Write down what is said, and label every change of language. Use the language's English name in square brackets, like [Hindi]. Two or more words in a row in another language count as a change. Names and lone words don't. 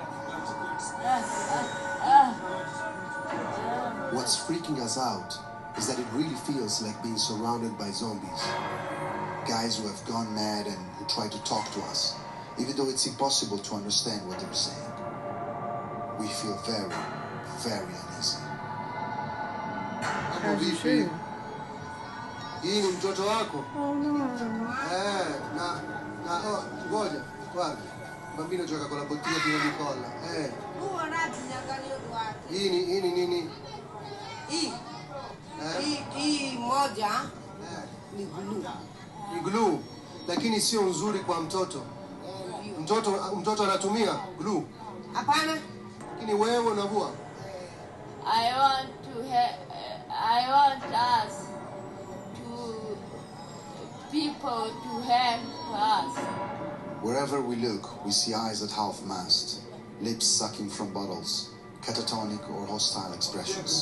[English] What's freaking us out is that it really feels like being surrounded by zombies. Guys who have gone mad and who try to talk to us, even though it's impossible to understand what they're saying. We feel very, very uneasy. As you should. [Swahili] Hii ni mtoto wako? [English] Oh no. [Swahili] Ngoja, [Italian] guarda. Bambino gioca con la bottiglia piena di colla. [Swahili] Hii ni nini? Hii moja ni glue. Ni glue. Lakini sio nzuri kwa mtoto. Mtoto anatumia glue. Hapana. Lakini wewe unavua. [English] I want us people to help us. Wherever we look, we see eyes at half-mast, lips sucking from bottles, catatonic or hostile expressions.